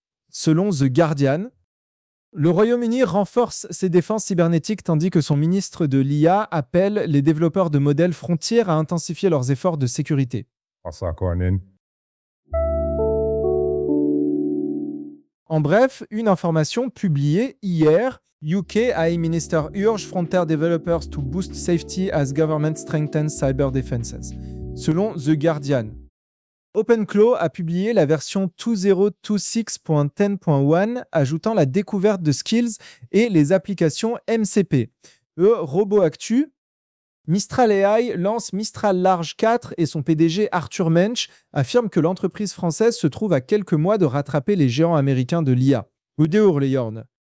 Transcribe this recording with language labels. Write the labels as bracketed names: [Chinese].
[French] Selon The Guardian, le Royaume-Uni renforce ses défenses cybernétiques tandis que son ministre de l'IA appelle les développeurs de modèles frontiers à intensifier leurs efforts de sécurité. En bref, une information publiée hier. [English] UK AI Minister urge frontier developers to boost safety as government strengthens cyber defenses, [French] selon [English] The Guardian. [French] OpenClaw a publié la version 2026.10.1, ajoutant la découverte de skills et les applications MCP. RoboActu, Mistral AI lance Mistral Large 4 et son PDG Arthur Mensch affirme que l'entreprise française se trouve à quelques mois de rattraper les géants américains de l'IA. Udeur les yornes.